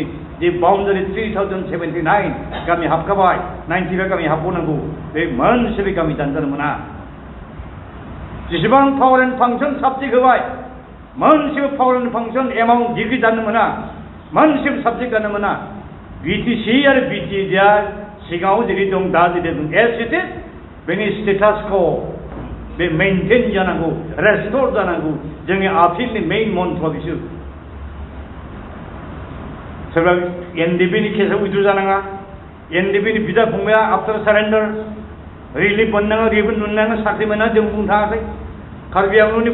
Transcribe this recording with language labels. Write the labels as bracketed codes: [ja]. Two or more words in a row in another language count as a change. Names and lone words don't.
[brx] जे बाउन्डारि 3079 गामि हाबखाबाय 95 गामि हाबबावनांगौ बे मोनसेबो गामि दानजानो मोना जेसेबां [en] power and function subject [brx] होबाय मोनसेबो [en] power and function amount degree [brx] दानो मोना मोनसेबो साबजेक्ट दानो मोना बिटिसि आरो बिटिएडिआर सिगाङाव जेरै दं दा जेरै दं [en] as it is [brx] बेनि स्टेटासखौ बे मेनटेन जानांगौ रेस्टोर जानांगौ जोंनि आपिलनि मेइन मन्थ्र बिसोर सोरबा एनडिपिनि केसआव उइद्र जानाङा एनडिपिनि बिदा फंबाया [en] after surrender relief [brx] मोननाङा रिबन मोननाङा साख्रि मोना जों बुंनो थाङाखै कार्बि आंलंनि